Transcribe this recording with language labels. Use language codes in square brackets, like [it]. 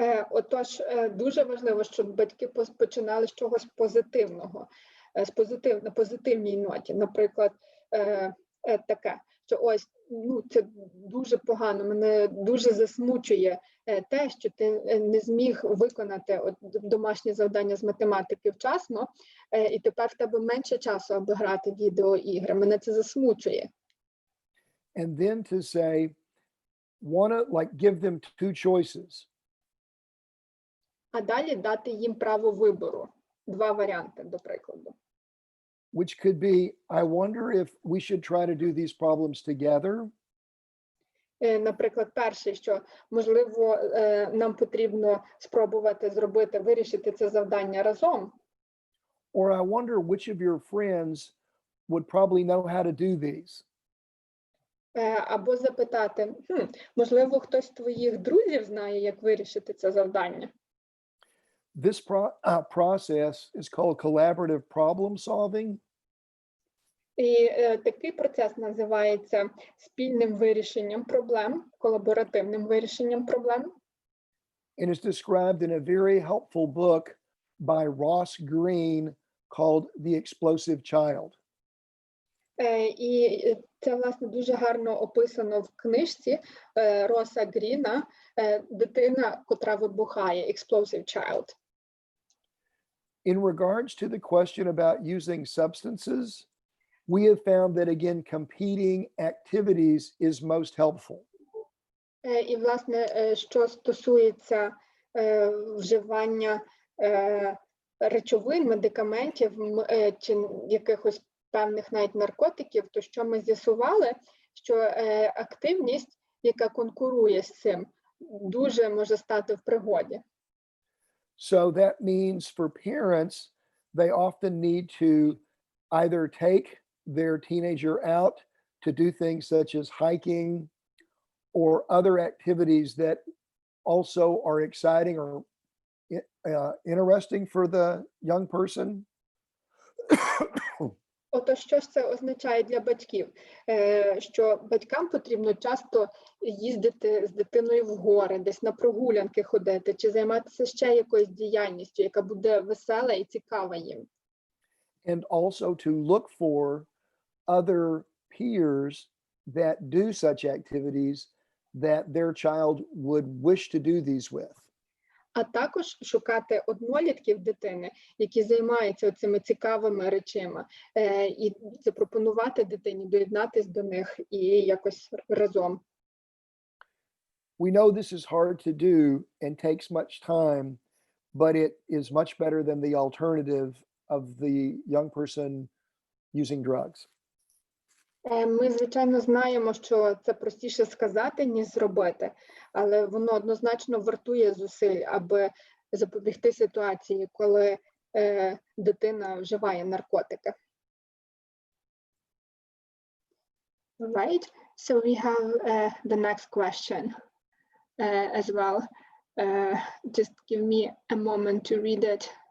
[uk] Отож, дуже важливо, щоб батьки починали з чогось позитивного, на позитивній ноті. Наприклад, таке, що ось, це дуже погано, мене дуже засмучує те, що ти не зміг виконати домашнє завдання з математики вчасно, і тепер в тебе менше часу, аби грати в відеоігри. Мене це засмучує. [en] And then to say, give them two choices. [uk] А далі дати їм право вибору. Два варіанти, до прикладу. [en] Which could be, I wonder if we should try to do these problems together. [uk] Наприклад, перше, що, можливо, нам потрібно спробувати вирішити це завдання разом. [en] Or I wonder which of your friends would probably know how to do these. [uk] Або запитати, можливо, хтось з твоїх друзів знає, як вирішити це завдання. [en] This process is called collaborative problem solving. [uk] І такий процес називається спільним вирішенням проблем, колаборативним вирішенням проблем. [en] And is described in a very helpful book by Ross Greene called The Explosive Child. [uk] І це, власне, дуже гарно описано в книжці Роса Гріна «Дитина, котра вибухає», Explosive Child. [en] In regards to the question about using substances, we have found that, again, competing activities is most helpful. [uk] І, власне, що стосується вживання речовин, медикаментів чи якихось певних навіть наркотиків, то що ми з'ясували, що активність, яка конкурує з цим, дуже може стати в пригоді. [en] So that means for parents, they often need to either take their teenager out to do things such as hiking or other activities that also are exciting or interesting for the young person. [uk] Отож, що ж це означає для батьків? Що батькам потрібно часто їздити з дитиною в гори, десь на прогулянки ходити, чи займатися ще якоюсь діяльністю, яка буде весела і цікава їм. [en] And also to look for other peers that do such activities that their child would wish to do these with. [uk] А також шукати однолітків дитини, які займаються цими цікавими речами, і запропонувати дитині доєднатись до них і якось разом. [en] We know this is hard to do and takes much time, but it is much better than the alternative of the young person using drugs. [uk] Ми, звичайно, знаємо, що це простіше сказати, ніж зробити, але воно однозначно вартує зусиль, аби запобігти ситуації, коли дитина вживає наркотики. [en] Right, so we have the next question as well. Just give me a moment to read it.